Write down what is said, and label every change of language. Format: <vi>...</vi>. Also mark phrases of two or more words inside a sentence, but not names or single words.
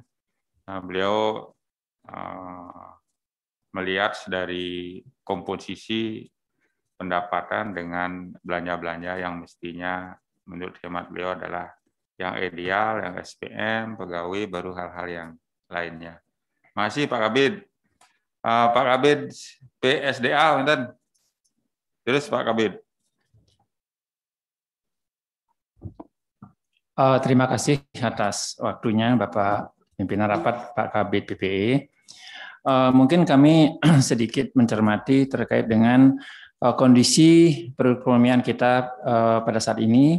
<id>Beliau melihat dari komposisi pendapatan dengan belanja-belanja yang mestinya menurut hemat beliau adalah yang ideal, yang SPM, pegawai, baru hal-hal yang lainnya. Masih Pak Kabid. Pak Kabid PSDA, enten. Terus Pak Kabid. Terima kasih atas waktunya Bapak Pimpinan Rapat Pak Kabid PPE. Mungkin kami sedikit mencermati terkait dengan kondisi perekonomian kita pada saat ini.</id>